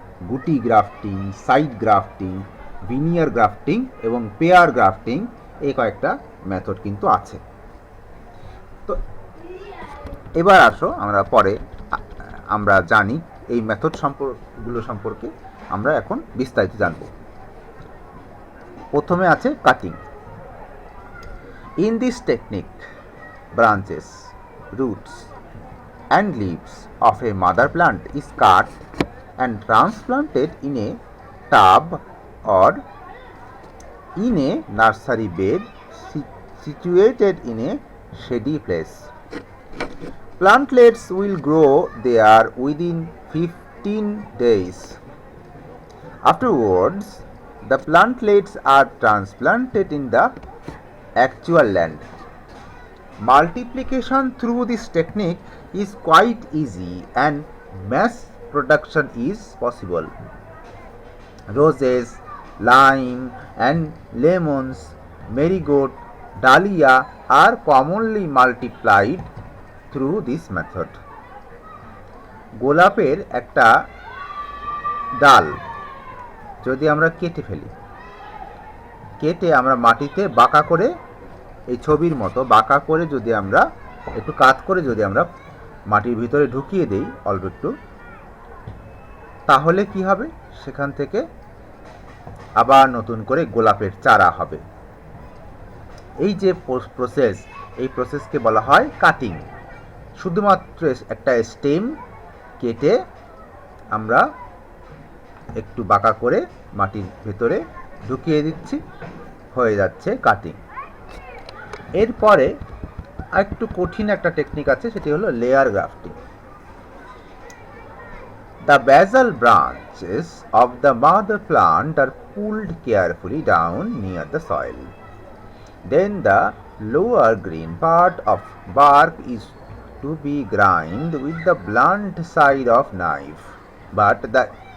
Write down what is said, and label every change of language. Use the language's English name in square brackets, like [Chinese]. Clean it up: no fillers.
[Bangla] গুটি grafting, side grafting, veneer grafting এবং pair grafting, এই কয়েকটা মেথড কিন্তু আছে। তো এবার আসো আমরা পরে আমরা জানি এই মেথড গুলো সম্পর্কে আমরা এখন বিস্তারিত জানব। প্রথমে আছে cutting. [English] In this technique branches, roots and leaves of a mother plant is cut and transplanted in a tub or in a nursery bed situated in a shady place. Plantlets will grow there within 15 days. Afterwards, the plantlets are transplanted in the actual land. Multiplication through this technique is quite easy and mass production is possible. Roses, lime and lemons, marigold, dahlia are commonly multiplied through this method. [Bangla] গোলাপের একটা ডাল যদি আমরা কেটে ফেলি, কেটে আমরা মাটিতে বাঁকা করে, এই ছবির মতো বাঁকা করে যদি আমরা একটু কাত করে যদি আমরা মাটির ভিতরে ঢুকিয়ে দেই অল্প একটু, তাহলে কি হবে, সেখান থেকে আবার নতুন করে গোলাপের চারা হবে। এই যে প্রসেস, এই প্রসেসকে বলা হয় কাটিং। শুধুমাত্র একটা স্টেম কেটে আমরা একটু বাঁকা করে মাটির ভেতরে ঢুকিয়ে দিচ্ছি, হয়ে যাচ্ছে কাটিং। এরপরে একটু কঠিন একটা টেকনিক আছে, সেটি হলো layer grafting. [English] The basal branches of the mother plant are pulled carefully down near the soil. Then the lower green part of bark is to be ground with the blunt side of knife, but the